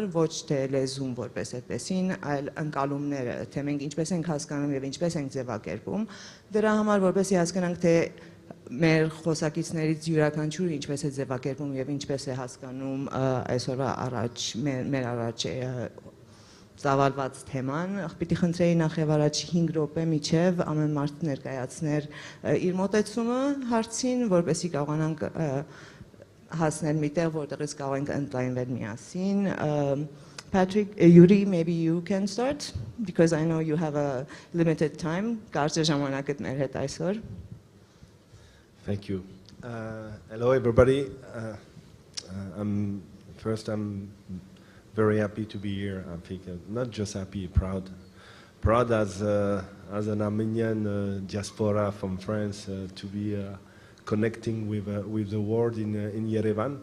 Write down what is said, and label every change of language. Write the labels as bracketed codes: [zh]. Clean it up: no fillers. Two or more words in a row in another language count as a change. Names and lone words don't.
[hy] ոչ թե լեզուն որպես այդպեսին, այլ ընկալումները, թե մենք ինչպես ենք հասկանում եւ ինչպես ենք ձևակերպում, դրա համար որպեսզի հասկանանք, թե մեր խոսակիցներից յուրաքանչյուրը ինչպես է ձևակերպում եւ ինչպես է հասկանում այսօրվա առաջ մեր առաջ ծավալված թեման, պիտի խնդրեի նախ եւ առաջ 5 րոպե միջև ամեն մարդ ներկայացներ իր մոտեցումը հարցին, որպեսզի կարողանանք հասնել միտեղ, որտեղից կարող ենք ընդլայնվել միասին։ Patrick, Յուրի, [en] maybe you can start, because I know you have a limited time. [hy] Կարճ ժամանակդ մեր հետ այսօր։ [en] Thank you. Hello everybody. I'm very happy to be here. I think not just happy, proud as an Armenian diaspora from France to be connecting with the world in Yerevan.